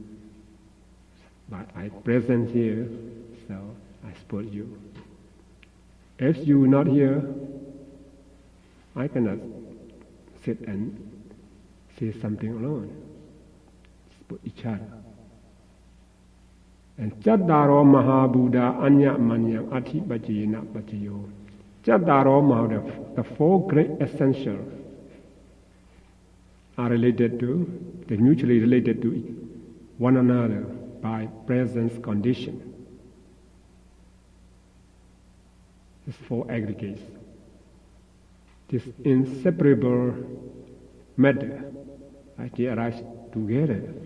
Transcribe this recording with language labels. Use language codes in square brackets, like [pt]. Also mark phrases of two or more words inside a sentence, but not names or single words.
[en] But I present here, so I support you. If you're not here, I cannot sit and say something alone. Support each other. [pi] And Chattaro Mahabuddha Anya Manyam Ati Bajayina Bajayo. Chattaro Mahabuddha, [en] the four great essentials are related to, they mutually related to one another by presence condition. These four aggregates. This inseparable matter, right, they arise together.